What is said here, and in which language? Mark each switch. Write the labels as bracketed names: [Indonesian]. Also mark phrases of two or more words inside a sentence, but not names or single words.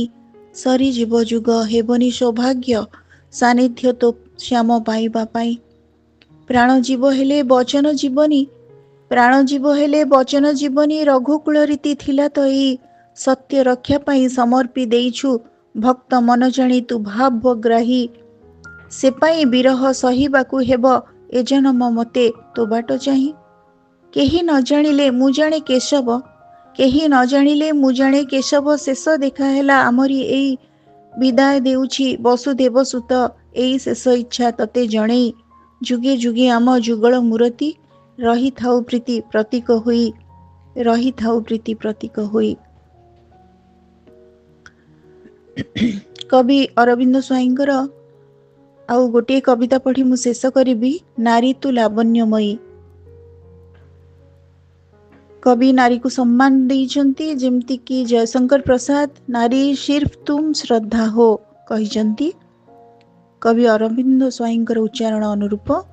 [Odia] ସରୀ ଜୀବ ଜୁଗ ହେବନୀ ସୌଭାଗ୍ୟ ସାନିଧ୍ୟ ତୋ ଶ୍ୟାମ ପାଇବା ପାଇ। ପ୍ରାଣ ଜୀବ ହେଲେ ବଚନ ଜୀବନୀ, ପ୍ରାଣ ଜୀବ ହେଲେ ବଚନ ଜୀବନୀ ରଘୁକୁଳ ରୀତି ଥିଲା ତୋ ଏଇ ସତ୍ୟ ରକ୍ଷା ପାଇ ସମର୍ପି ଦେଇଛୁ ଭକ୍ତ ମନ ଜାଣି ତୁ ଭାବଗ୍ରାହୀ। ସେ ପାଇ ବିରହ ସହିବାକୁ ହେବ ଏ ଜନ୍ମ ମତେ ତୋ ବାଟ ଚାହି। କେହି ନ ଜାଣିଲେ ମୁ ଜାଣେ କେଶବ, କେହି ନ ଜାଣିଲେ ମୁ ଜାଣେ କେଶବ ଶେଷ ଦେଖା ହେଲା ଆମରି ଏଇ ବିଦାୟ ଦେଉଛି ବସୁଦେବ ସୁତ ଏଇ ଶେଷ ଇଚ୍ଛା ତତେ ଜଣେଇ। ଜୁଗେ ଜୁଗେ ଆମ ଜୁଗଳ ମୂର୍ତ୍ତି ରହି ଥାଉ ପ୍ରୀତି ପ୍ରତୀକ ହୋଇ, ରହି ଥାଉ ପ୍ରୀତି ପ୍ରତୀକ ହୋଇ। କବି ଅରବିନ୍ଦ ସ୍ୱାଇଁକର ଆଉ ଗୋଟେ କବିତା ପଢ଼ି ମୁ ଶେଷ କରିବି। ନାରୀ ତୁ ଲାବଣ୍ୟମୟୀ। କବି ନାରୀ କୁ ସମ୍ମାନ ଦେଇଛନ୍ତି ଯେମିତି କି ଜୟଶଙ୍କର ପ୍ରସାଦ [Hindi] नारी सिर्फ तुम श्रद्धा हो [Odia] कहिछंती। କବି ଅରବିନ୍ଦ ସ୍ୱାଇଁକର ଉଚ୍ଚାରଣ ଅନୁରୂପ।